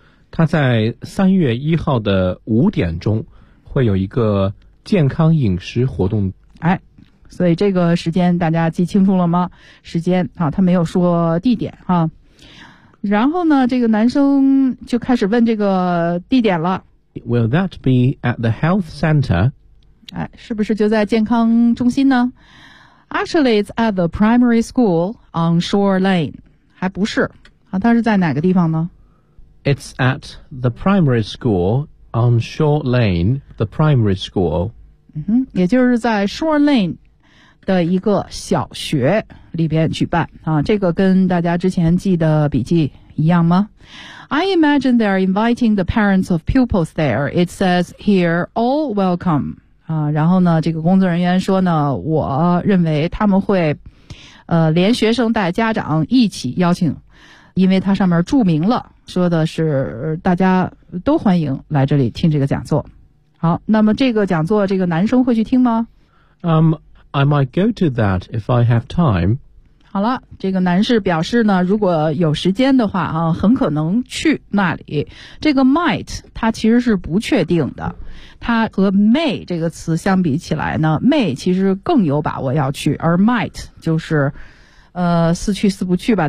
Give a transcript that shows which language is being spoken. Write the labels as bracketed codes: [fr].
[zh] 他在3月1号的5点钟会有一个健康饮食活动。哎，所以这个时间大家记清楚了吗？时间啊，他没有说地点啊。然后呢，这个男生就开始问这个地点了。 [en] Will that be at the health center? [zh] 哎，是不是就在健康中心呢？ [en] Actually, it's at the primary school on Shore Lane. [zh] 还不是。啊，它是在哪个地方呢？ [en] It's at the primary school on Shore Lane, the primary school. [zh] 也就是在 Shore Lane 的一个小学里边举办。啊，这个跟大家之前记的笔记一样吗？ [en] I imagine they are inviting the parents of pupils there. It says here, all welcome. [zh] 然后呢，这个工作人员说呢，我认为他们会，连学生带家长一起邀请，因为它上面注明了，说的是大家都欢迎来这里听这个讲座。好，那么这个讲座，这个男生会去听吗？ [en] I might go to that if I have time. [zh] 好了，这个男士表示呢，如果有时间的话啊，很可能去那里。这个 might 它其实是不确定的，它和 may 这个词相比起来呢 ，may 其实更有把握要去，而 might 就是，似去似不去吧。